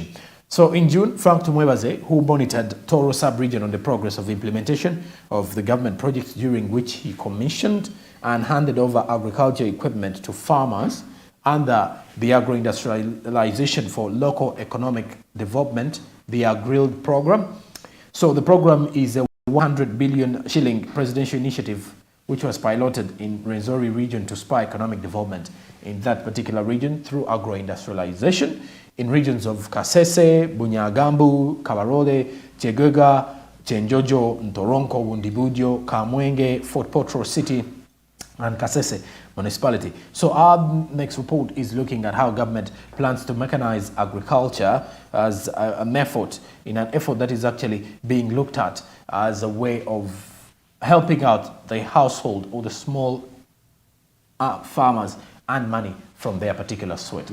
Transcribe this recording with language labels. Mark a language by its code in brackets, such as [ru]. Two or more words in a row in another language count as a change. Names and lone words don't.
[en] So in June, Frank Tumwebaze, who monitored Toro sub-region on the progress of the implementation of the government projects, during which he commissioned and handed over agriculture equipment to farmers under the agro-industrialization for local economic development, the AgriLD program. So the program is a 100 billion shilling presidential initiative which was piloted in Rwenzori region to spur economic development in that particular region through agro-industrialization in regions of Kasese, Bunyagambu, Kabarole, Chegwega, Chenjojo, Ntoronko, Wundibudio, Kamwenge, Fort Portal City, and Kasese municipality. So our next report is looking at how government plans to mechanize agriculture as an effort, that is actually being looked at as a way of helping out the household or the small farmers and money from their particular sweat.